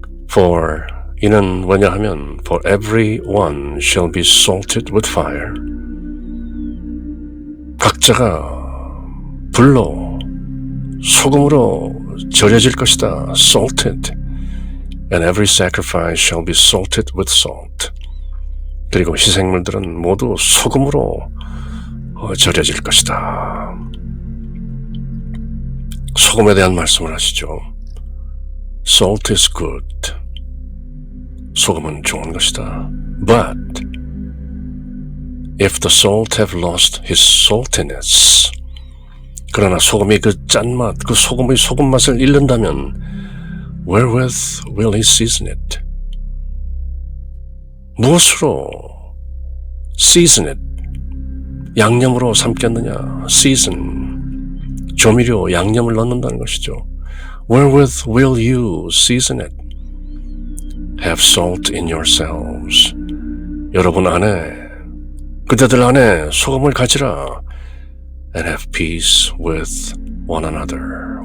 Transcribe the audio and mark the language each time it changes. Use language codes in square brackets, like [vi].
[en] For [ko] 이는 뭐냐하면 [en] For everyone shall be salted with fire. [ko] 각자가 불로 소금으로 절여질 것이다. [en] Salted. And every sacrifice shall be salted with salt. [ko] 그리고 희생물들은 모두 소금으로 절여질 것이다. 소금에 대한 말씀을 하시죠. [en] Salt is good. [ko] 소금은 좋은 것이다. [en] But if the salt have lost his saltiness, [ko] 그러나 소금이 그 짠맛, 그 소금의 소금 맛을 잃는다면 [en] wherewith will he season it? [ko] 무엇으로 [en] season it? [ko] 양념으로 삼겠느냐? season, 조미료, 양념을 넣는다는 것이죠. [en] Wherewith will you season it? Have salt in yourselves. [ko] 여러분 안에, 그대들 안에 소금을 가지라. [en] And have peace with one another.